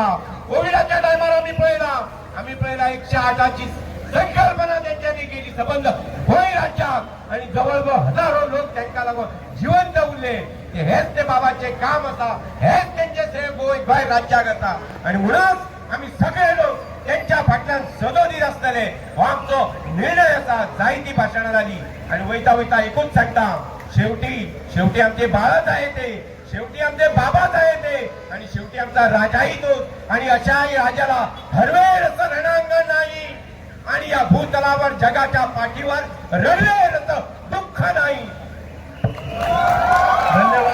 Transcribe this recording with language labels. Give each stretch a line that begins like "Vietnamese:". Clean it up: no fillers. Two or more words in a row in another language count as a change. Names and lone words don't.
Konkani: कोविडाच्या टायमार आम्ही पळयला 108ची संकल्पना त्यांच्यानी केली सबंद गोंय राज्यात आणि जवळजवळ हजारो लोक त्यांना लागून जिवंत उरले. हेच ते बाबाचे काम आसा, हेच त्यांचे श्रेय गोंय राज्याक आसा. आणि म्हणूनच आम्ही सगळे लोक त्यांच्या फाटल्यान सदोदीत आसतले हो आमचो निर्णय आसा. जायती भाशणां जाली आणि वयता वयता एकूच सांगता,
Marathi: शेवटी आमचे बाळच आहे ते, शेवटी आमचे बाबाच आहे ते आणि शेवटी आमचा राजाही तोच. आणि अशाही राजाला हरवेळ असं रणांगण नाही आणि या भूतलावर जगाच्या पाठीवर रडवेळ असं दुःख नाही.